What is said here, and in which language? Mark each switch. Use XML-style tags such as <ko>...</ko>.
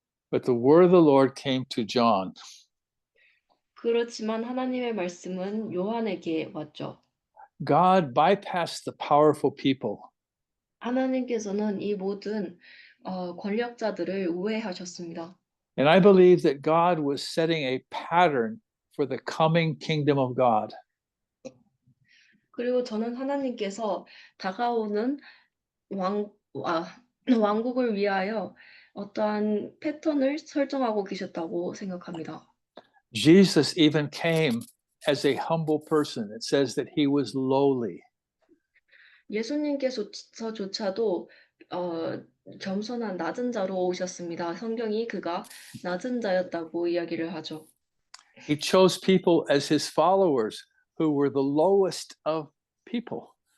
<en>But the word of the Lord came to John.</en> <ko>그렇지만 하나님의 말씀은 요한에게 왔죠.</ko> <en>God bypassed the powerful people.</en> <ko>하나님께서는 이 모든 권력자들을 우회하셨습니다.</ko> <en>And I believe that God was setting a pattern for the coming kingdom of God.</en> <ko>그리고 저는 하나님께서 다가오는 왕국을 위하여 어떠한 패턴을 설정하고 계셨다고 생각합니다.</ko> <en>Jesus even came as a humble person. It says that he was lowly.</en> <ko>예수님께서조차도 겸손한 낮은 자로 오셨습니다. 성경이 그가 낮은 자였다고 이야기를 하죠.</ko> <en>He chose people as his followers who were the lowest of people.</en>